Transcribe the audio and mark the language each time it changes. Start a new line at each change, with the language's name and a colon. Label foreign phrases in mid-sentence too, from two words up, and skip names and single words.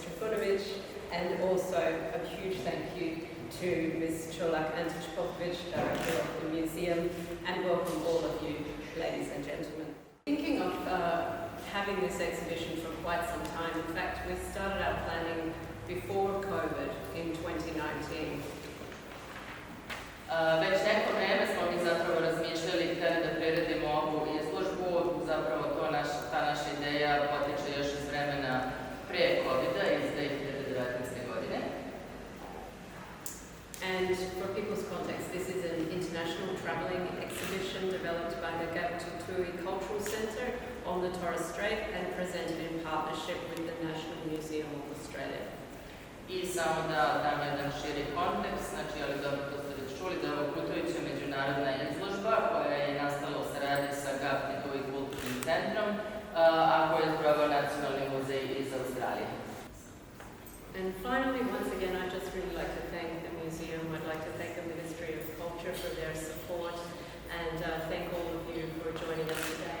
English: Trifunovic, and also a huge thank you to Ms. Cholak Antić-Popović, Director of the Museum, and welcome all of you, ladies and gentlemen. Thinking of having this exhibition for quite some time. In fact, we started our planning before COVID in 2019.
Serbian: Već neko vreme smo mi zapravo razmišljali kada da priredimo ovu izložbu, zapravo ta naša ideja potiče još iz vremena pre COVID-a, iz 2019. godine.
English: And for people's context, this is an international travelling exhibition developed by the Gabtutui Cultural Centre on the Torres Strait and presented in partnership with the National Museum of Australia.
Serbian: I samo da dam jedan širi kontekst, znači, ali dobro to ste već čuli, da je ovo putujuća međunarodna izložba koja je nastala u saradnji sa Gabtutui kulturnim centrom, a koju je sproveo Nacionalni muzej iz Australije.
English: And finally, once again, I'd just really like to thank the museum. I'd like to thank the Ministry of Culture for their support, and thank all of you for joining us today.